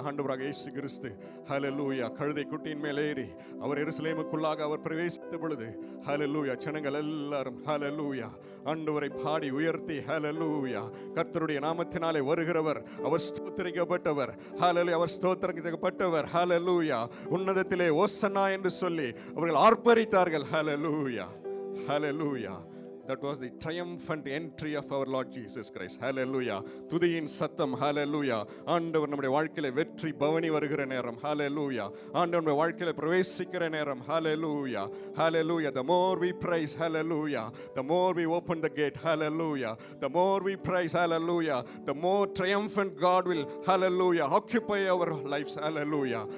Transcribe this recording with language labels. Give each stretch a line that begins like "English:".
Tamil: ஆண்டவராக இயேசு கிறிஸ்து ஹல்லேலூயா கழுதை குட்டியின் மேல் ஏறி அவர் எருசலேமுக்குள்ளாக அவர் பிரவேசித்த பொழுது ஹல்லேலூயா ஜனங்கள் எல்லாரும் ஹல்லேலூயா ஆண்டவரை பாடி உயர்த்தி ஹல்லேலூயா கர்த்தருடைய நாமத்தினாலே வருகிறவர் அவர் ஸ்தோத்திரிக்கப்பட்டவர். ஹல்லேலூயா. அவர் ஸ்தோத்திரிக்கப்பட்டவர். ஹல்லேலூயா. உன்னதத்திலே ஓசன்னா என்று சொல்லி அவர்கள் ஆர்ப்பரித்தார்கள். ஹல்லேலூயா. ஹல்லேலூயா.
English: That was the triumphant entry of our Lord Jesus Christ.
Tamil: Hallelujah. துதியின் சத்தம். Hallelujah. ஆண்டவர் நம்முடைய வாழ்க்கையில வெற்றி பவனி வருகிற நேரம். Hallelujah. ஆண்டவர் நம்முடைய வாழ்க்கையில பிரவேசிக்கிற நேரம்.
English: Hallelujah. Hallelujah. The more we praise, hallelujah, the more we open the gate. Hallelujah. The more we praise, hallelujah, the more triumphant God will, hallelujah, occupy our lives. Hallelujah.